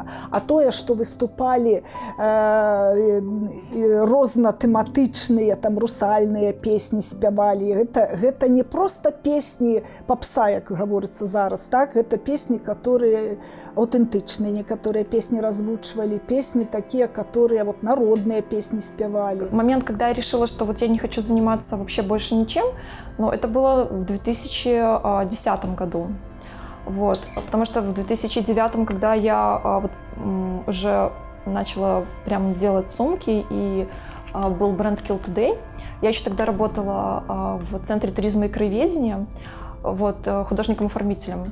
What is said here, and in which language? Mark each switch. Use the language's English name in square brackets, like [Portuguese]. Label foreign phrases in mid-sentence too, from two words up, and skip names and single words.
[Belarusian] А тое, што выступалі рознатэматычныя, там русальныя песні спявалі, гэта не просто песні попса, як гаворыцца зараз, так, гэта песні, которые аўтэнтычныя, некаторыя песні развучвалі, [Russian] песни такие, которые вот народные песни спевали. Момент, когда я решила, что вот я не хочу заниматься вообще больше ничем, но это было в 2010 году. Вот. Потому что в 2009, когда я вот, уже начала прям делать сумки, и был бренд Kill Today, я еще тогда работала в Центре туризма и краеведения, вот, художником-оформителем.